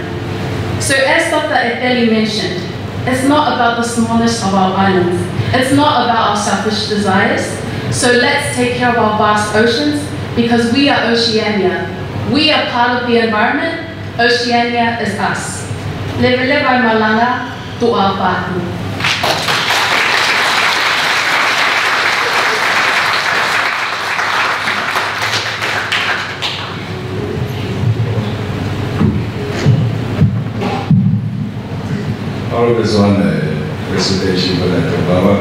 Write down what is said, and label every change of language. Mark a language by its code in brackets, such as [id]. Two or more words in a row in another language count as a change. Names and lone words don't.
[en] So as Dr. Epeli mentioned, it's not about the smallness of our islands. It's not about our selfish desires. So let's take care of our vast oceans because we are Oceania. We are part of the environment. Oceania is us. Leve levai malanga tu'a pahu. All of us on the presentation for that Paula.